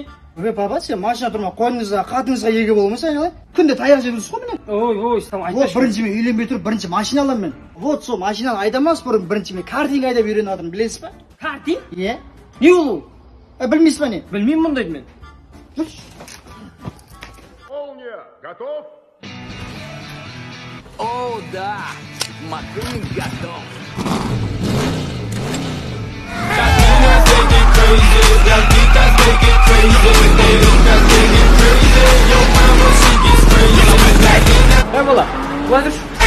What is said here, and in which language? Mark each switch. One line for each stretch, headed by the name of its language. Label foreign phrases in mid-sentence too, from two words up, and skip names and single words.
Kazakh: Папа, сен машина тұрмай қойныңызға, қатыңызға еге боламайсың айналайын. Күнде таяқ жеп қой менен. Ой, сен айтпашы. Вот бірінші мен үйленбей тұрып бірінші машина аламын мен. Вот сол машинаны айдамас бұрын бірінші мен картинг айдап үйреніп жатырмын, білесіз ба? Картинг? Иә. Не ол? Білмейсіз ба не? Білмеймін мұндайды мен.
Russian: Молния, готов? О, да, McQueen готов.
Kazakh: Hey бала, былай тұршы.